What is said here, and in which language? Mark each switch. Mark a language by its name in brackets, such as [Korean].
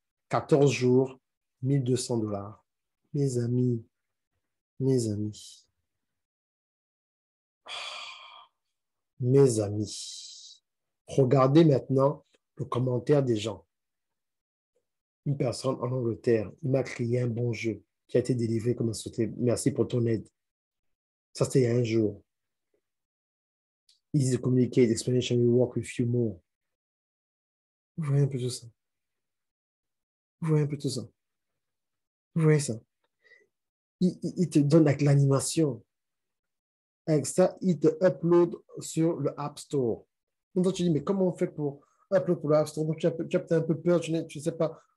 [French] 14 jours, 1 200 $. Mes amis, mes amis, mes amis. Regardez maintenant le commentaire des gens. Une personne en Angleterre, il m'a créé un bon jeu qui a été délivré comme un souhait. Merci pour ton aide. Ça, c'était il y a un jour. [English] Easy to communicate, explanation will work with you more. [French] Vous voyez un peu tout ça. Vous voyez un peu tout ça. Vous voyez ça. Il te donne avec l'animation. Avec ça, il te upload sur le App Store. Donc, tu dis, mais comment on fait pour upload pour le App Store? Donc, tu as peut-être un peu peur, tu ne sais pas.